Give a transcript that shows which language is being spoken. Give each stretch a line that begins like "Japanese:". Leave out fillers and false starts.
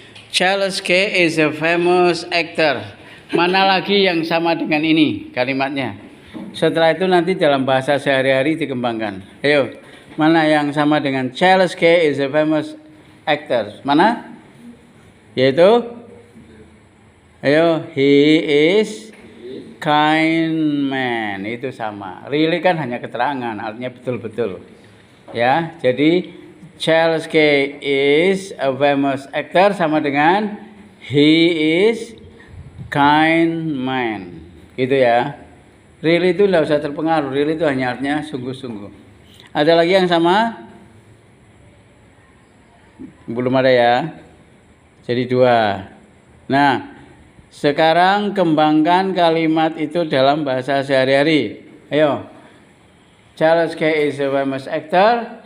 English: Charles K is a famous actor.
Indonesian: Mana lagi yang sama dengan ini kalimatnya? Setelah itu nanti dalam bahasa sehari-hari dikembangkan. Ayo, mana yang sama dengan
English: Charles K is a famous actor?
Indonesian: Mana? Yaitu, ayo,
English: he is kind man.
Indonesian: Itu sama. Really kan hanya keterangan, artinya betul-betul. Ya, jadi
English: Charles K is a famous actor
Indonesian: sama dengan
English: he is kind man.
Indonesian: Gitu ya. Really itu tidak usah terpengaruh. Really itu hanya artinya sungguh-sungguh. Ada lagi yang sama? Belum ada ya. Jadi 2. Nah, sekarang kembangkan kalimat itu dalam bahasa sehari-hari. Ayo.
English: Charles Kay is a famous actor.